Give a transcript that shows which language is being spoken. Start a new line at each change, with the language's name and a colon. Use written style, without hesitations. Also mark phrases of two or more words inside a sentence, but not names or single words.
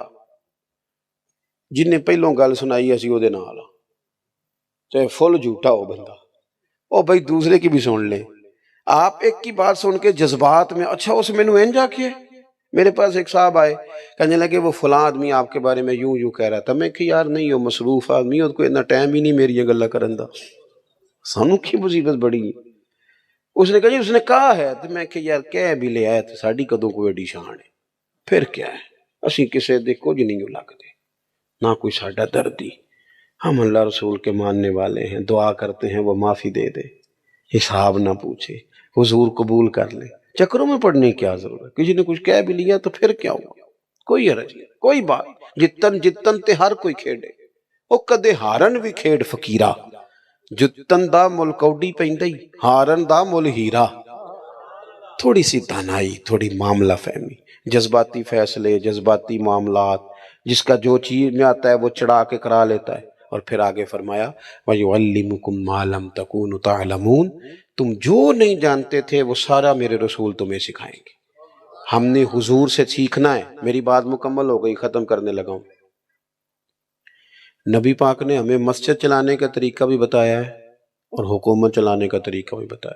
Punjabi: جن نے پہلوں گل سنائی اسی وہ دے نال، چاہے فل جھوٹا ہو بندہ، او بھائی دوسرے کی بھی سن لیں۔
Urdu: آپ ایک کی بات سن کے جذبات میں، اچھا اس میں نو جا کے میرے پاس ایک صاحب آئے، کہنے لگے وہ فلاں آدمی آپ کے بارے میں یوں کہہ رہا تھا۔ میں کہ یار نہیں، وہ مصروف آدمی، اس کو اتنا ٹائم ہی نہیں
Punjabi: میری گلا کرن دا، سانو کی مصیبت بڑی۔
Urdu: اس نے کہا جی اس نے کہا ہے،
Punjabi: تو میں کہ یار کہہ بھی لے آیا تو ساڈی کدوں کوئی ایڈی شان ہے، پھر کیا ہے؟ اسی کسے دے کچھ نہیں لگتے، نہ کوئی ساڈا دردی۔
Urdu: ہم اللہ رسول کے ماننے والے ہیں، دعا کرتے ہیں وہ معافی دے دے، حساب نہ پوچھے، حضور قبول کر لے۔ چکروں میں پڑھنے کی کیا ضرورت؟ کسی نے کچھ کہہ بھی لیا تو پھر کیا ہوا؟ کوئی حرج نہیں، کوئی بات۔
Punjabi: جتن تے ہر کوئی کھیڑے، او کدے ہارن بھی کھیڑ فقیرا، جتن دا مل کوڈی پیندی، ہارن دا مل ہیرا۔
Urdu: تھوڑی سی دانائی، تھوڑی معاملہ فہمی، جذباتی فیصلے، جذباتی معاملات، جس کا جو چیز میں آتا ہے وہ چڑھا کے کرا لیتا ہے۔ اور پھر آگے فرمایا
Arabic: وَيُعَلِّمُكُم مَا لَمْ تَكُونُوا تَعْلَمُونَ،
Urdu: تم جو نہیں جانتے تھے وہ سارا میرے رسول تمہیں سکھائیں گے۔ ہم نے حضور سے سیکھنا ہے۔ میری بات مکمل ہو گئی، ختم کرنے لگا ہوں۔ نبی پاک نے ہمیں مسجد چلانے کا طریقہ بھی بتایا ہے اور حکومت چلانے کا طریقہ بھی بتایا ہے۔